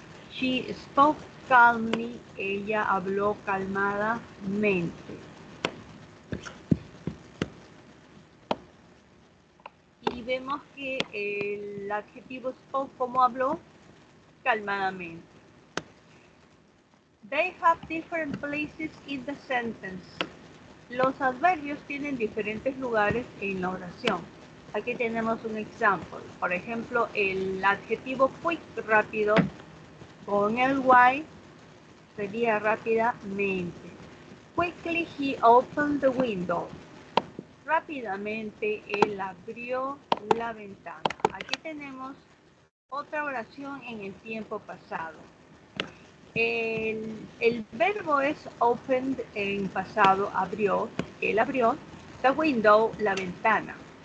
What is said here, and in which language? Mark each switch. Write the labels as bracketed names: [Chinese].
[English] She spoke calmly, [Spanish] ella habló calmadamente. Y vemos que el adjetivo spoke, ¿cómo habló? Calmadamente. [English] They have different places in the sentence. [Spanish] Los adverbios tienen diferentes lugares en la oración. Aquí tenemos un ejemplo. Por ejemplo, el adjetivo quick, rápido, con el y sería rápidamente. [English] Quickly he opened the window. [Spanish] Rápidamente él abrió la ventana. Aquí tenemos otra oración en el tiempo pasado. El verbo es opened en pasado, abrió, él abrió, [English] the window, [Spanish] la ventana.